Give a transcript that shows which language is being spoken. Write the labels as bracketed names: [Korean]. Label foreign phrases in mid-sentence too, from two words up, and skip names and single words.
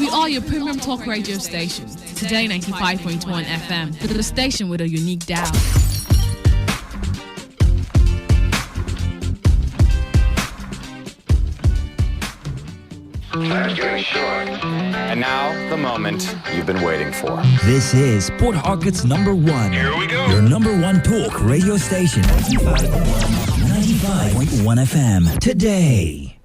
[English] We are your Premium Talk Radio station. Today 95.1 FM, the station with a unique dial. And now, the moment you've been waiting for. This is Port Harcourt's number one. Here we go. Your number one talk radio station. 95.1 FM. Today.